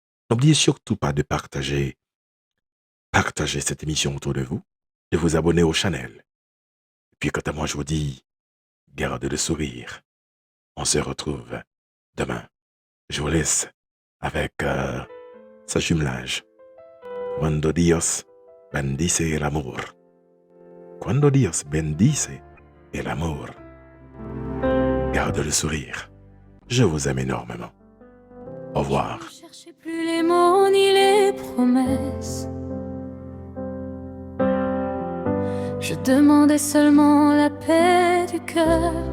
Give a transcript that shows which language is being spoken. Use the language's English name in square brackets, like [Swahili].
[French] N'oubliez surtout pas de partager cette émission autour de vous, de vous abonner au channel. Et puis, quant à moi, je vous dis, gardez le sourire. On se retrouve demain. Je vous laisse avec sa jumelage. [Spanish] Cuando Dios bendice el amor. Cuando Dios bendice el amor. [French] Garde le sourire. Je vous aime énormément. Au revoir. Je ne cherchais plus les mots ni les promesses. Je demandais seulement la paix du cœur.